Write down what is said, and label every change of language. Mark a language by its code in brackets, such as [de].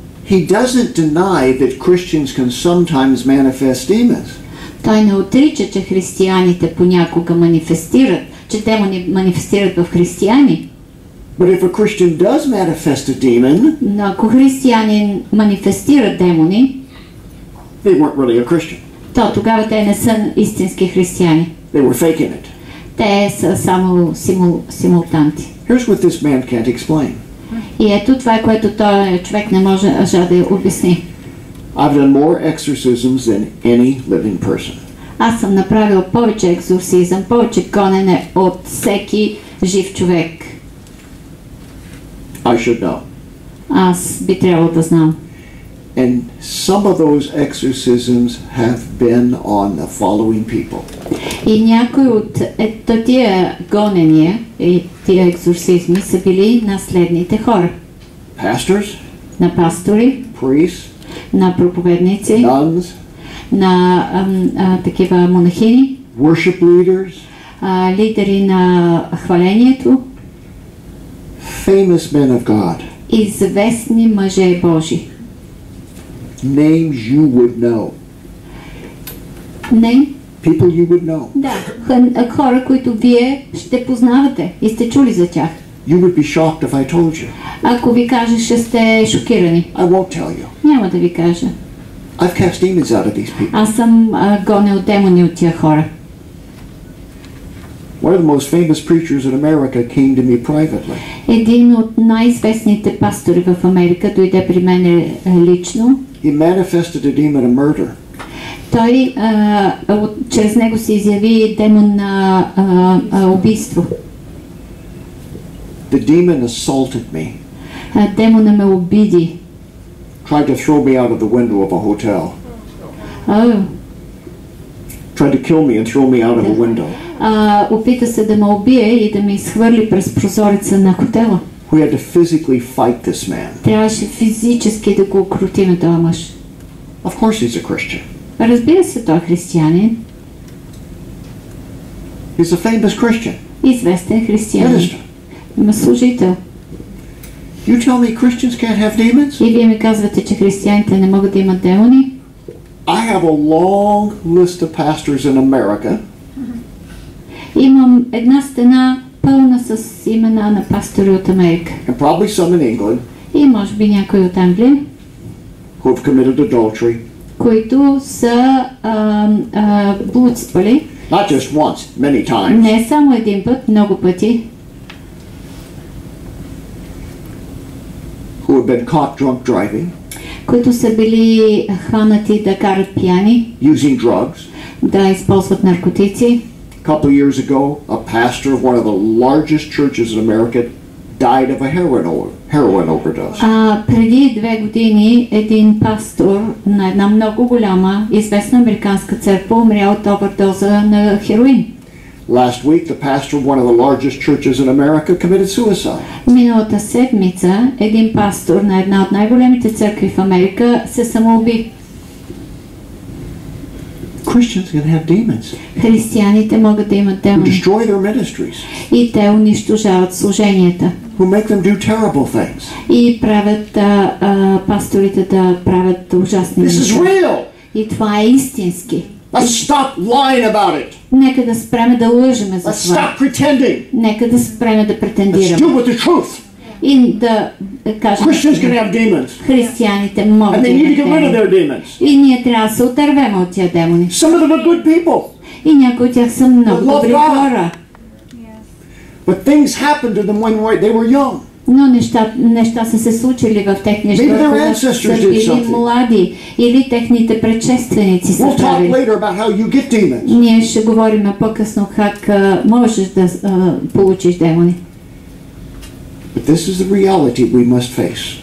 [en] He doesn't deny that Christians can sometimes manifest demons. [bg] Той не отрича, че християните понякога манифестират, че демони манифестират в християни. [en] But if a Christian does manifest a demon, [bg] но ако християнин манифестира демони, [en] they weren't really a Christian. [bg] То тогава те не са истински християни. [en] They were faking it. [bg] Те са само симултанти. [en] Here's what this man can't explain. [bg] И ето това, което той човек не може да обясни. [en] I've done more exorcisms than any living person. [bg] Аз съм направил повече екзорсизъм, повече гонене от всеки жив човек. [en] I should know. [bg] Аз би трябвало да знам. [en] And some of those exorcisms have been on the following people. [bg] И някои от тия гонения и тия екзорсизми са били на следните хора. [en] Pastors, [bg] на пастори, [en] priests, [bg] на проповедници, [en] nuns, [bg] на такива монахини, [en] worship leaders, [bg] лидери на хвалението, [en] famous men of God, [bg] известни мъже Божи. [en] Names you would know. Name? People you would know. [bg] Да, хора, които вие ще познавате и сте чули за тях. [en] You would be shocked if I told you. [bg] Ако ви кажа, ще сте шокирани. [en] I won't tell you. [bg] Няма да ви кажа. [en] I've cast demons out of these people. [bg] Аз съм гонил демони от тия хора. [en] One of the most famous preachers in America came to me privately. [bg] Един от най-известните пастори в Америка дойде при мен лично. [en] He manifested a demon of murder. [bg] Той чрез него се изяви демон на убийство. [en] The demon assaulted me. [bg] Демона ме обиди. [en] Tried to throw me out of the window of a hotel. Tried to kill me and throw me out of a window. [bg] Опита се да ме убие и да ме изхвърли през прозореца на хотела. [en] We had to physically fight this man. [bg] Трябваше физически да го укротим този мъж. [en] Of course he's a Christian. [bg] Разбира се, той е християнин. [en] He's a famous Christian. [bg] Известен християнин. Има служител. [en] You tell me Christians can't have demons? [bg] И вие ми казвате, че християните не могат да имат демони? [en] I have a long list of pastors in America. [bg] Имам една стена пълна с имена на пастори от Америка. [en] And probably some in England. [bg] И може би някой от Англия. [en] Who have committed adultery. [bg] Които са блудствали. [en] Not just once, many times. [bg] Не само един път, много пъти. [en] Who have been caught drunk driving. [bg] Които са били хванати да карат пияни. [en] Using drugs. [bg] Да използват наркотици. [en] A couple of years ago, a pastor of one of the largest churches in America died of a heroin overdose. [bg] Преди 2 години един пастор на една много голяма, известна американска църква умря от овердоза на хероин. [en] Last week, the pastor of one of the largest churches in America committed suicide. [bg] Миналата седмица един пастор на една от най-големите църкви в Америка се самоуби. [en] Christians can have demons. [bg] Християните могат да имат демони. [en] Destroy their ministries. [bg] И те унищожават служенията. [en] Who make them do terrible things. [bg] И правят пасторите да правят ужасни неща. [en] This is real. [bg] И това е истински. [en] Let's stop lying about it. [bg] Нека да спреме да лъжеме за [en] Let's [bg] това. [en] stop pretending. [bg] Нека да спреме да претендираме. [en] Let's do with the truth. [bg] И да кажем, [en] Christians can have demons. [bg] християните могат да [en] And they need to [bg] имат [en] get rid of their [bg] демони. [en] demons. [bg] И ние трябва да се отървем от тия демони. [en] Some of them are good people. [bg] И някои от тях са много добри хора. [en] But things happened to them when they were young. [bg] Но неща са се случили в техния живот, когато са били млади или техните предшественици са правили. Ние ще говорим по-късно как можеш да получиш демони. [en] But this is the reality we must face.